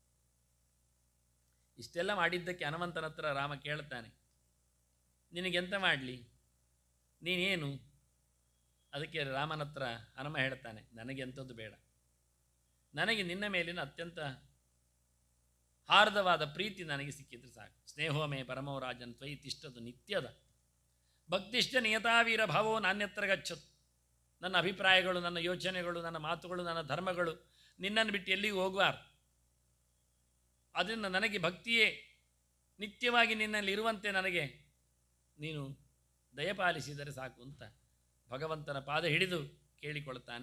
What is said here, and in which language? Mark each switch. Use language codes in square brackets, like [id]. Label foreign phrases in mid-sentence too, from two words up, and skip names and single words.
[kn] ಇಷ್ಟೆಲ್ಲ ಮಾಡಿದ್ದಕ್ಕೆ ಹನುಮಂತನ ಹತ್ರ ರಾಮ ಕೇಳ್ತಾನೆ, ನಿನಗೆಂತ ಮಾಡಲಿ, ನೀನೇನು? ಅದಕ್ಕೆ ರಾಮನ ಹತ್ರ ಹನುಮ ಹೇಳ್ತಾನೆ, ನನಗೆ ಎಂಥದ್ದು ಬೇಡ, ನನಗೆ ನಿನ್ನ ಮೇಲಿನ ಅತ್ಯಂತ ಹಾರ್ದವಾದ ಪ್ರೀತಿ ನನಗೆ ಸಿಕ್ಕಿದ್ರೆ ಸಾಕು. [sa] ಸ್ನೇಹೋಮೇ ಪರಮೋ ರಾಜನ್ ತ್ವಯಿ ತಿಷ್ಟದು ನಿತ್ಯದ ಭಕ್ತಿಷ್ಠ ನಿಯತಾವೀರ ಭಾವೋ ನಾನ್ಯತ್ರ ಗಚ್ಚದು. [kn] ನನ್ನ ಅಭಿಪ್ರಾಯಗಳು, ನನ್ನ ಯೋಚನೆಗಳು, ನನ್ನ ಮಾತುಗಳು, ನನ್ನ ಧರ್ಮಗಳು ನಿನ್ನನ್ನು ಬಿಟ್ಟು ಎಲ್ಲಿಗೂ ಹೋಗಬಾರ್ದು. ಅದರಿಂದ ನನಗೆ ಭಕ್ತಿಯೇ ನಿತ್ಯವಾಗಿ ನಿನ್ನಲ್ಲಿ ಇರುವಂತೆ ನನಗೆ ನೀನು ದಯಪಾಲಿಸಿದರೆ ಸಾಕು ಅಂತ ಭಗವಂತನ ಪಾದ ಹಿಡಿದು ಕೇಳಿಕೊಳ್ತಾನೆ.